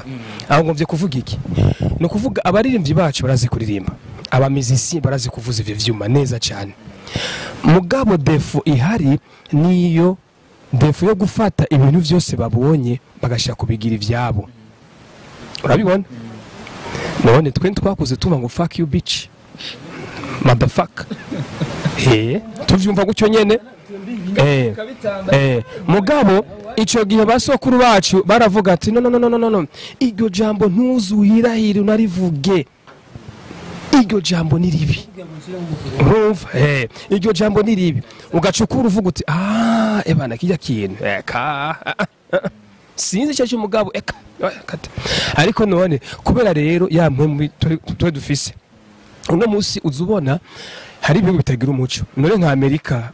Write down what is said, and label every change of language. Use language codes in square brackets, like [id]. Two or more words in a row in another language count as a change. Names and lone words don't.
[rn] aho ngomvye kuvuga iki no kuvuga abaririmbyi bacu barazi kuririmba abamizisi barazi kuvuza ivyo vyuma neza cyane mugabo defo ihari niyo defo yo gufata ibintu byose babonye bagashaka kubigira ivyabo urabibona none twe twakuze tuma ngo [en] fuck you bitch motherfucker [rn] tuvyumva gucyo nyene mugabo ico gihe basokuru bacu baravuga ati no iryo jambo ntuzuyirahire unarivuge iryo jambo ni ribi urumva iryo jambo ni ribi ugacukura uvuga uti ebana kijya kintu sinzi cyo cy'umugabo ariko none kubera rero yampwe twe dufise uno musi uzubona hari ibihugu bitagira umuco none nka Amerika